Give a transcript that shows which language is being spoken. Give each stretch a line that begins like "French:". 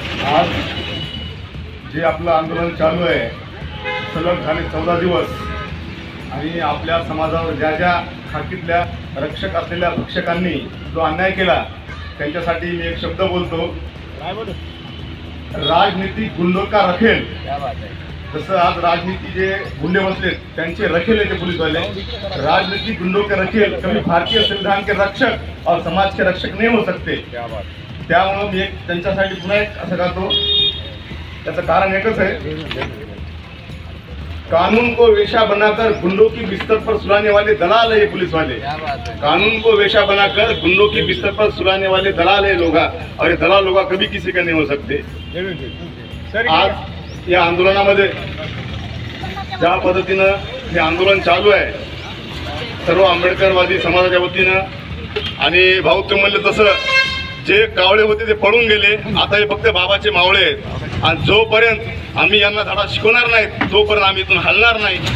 Marathi: आज जे आपलं आंदोलन चालू आहे सलग झाले 14 दिवस आणि आपल्या समाजावर ज्या ज्या खाकीतल्या रक्षक असलेल्या भक्षकांनी जो अन्याय केला त्यांच्यासाठी मी एक शब्द बोलतो,
Hindi: राजनीती गुंडों का रखेल।
Marathi: जसं आज राजनीती जे गुंडे बसलेत त्यांचे रखेल आहे ते पोलीसवाले,
Hindi: राजनीति गुंडों के रखेल कभी भारतीय संविधान के रक्षक और समाज के रक्षक नहीं हो सकते।
Marathi: त्यामुळे मी एक त्यांच्यासाठी पुन्हा एक असं करतो, त्याचं कारण एकच आहे,
Hindi: कानून को वेशा बनाकर गुंडों की बिस्तर पर सुलाने वाले दलाल है पुलिस वाले। कानून को वेशा बनाकर गुंडों की बिस्तर पर सुलाने वाले दलाल है लोग, और ये दलाल लोग कभी किसी का नहीं हो सकते।
Marathi: आज या आंदोलनामध्ये ज्या पद्धतीनं हे आंदोलन चालू आहे सर्व आंबेडकरवादी समाजाच्या वतीनं आणि भाऊ ते म्हणले तसं जे कावळे होते ते पळून गेले, आता हे फक्त बाबाचे मावळे आहेत आणि जोपर्यंत आम्ही यांना धडा शिकवणार नाहीत तोपर्यंत आम्ही इथून हलणार नाही।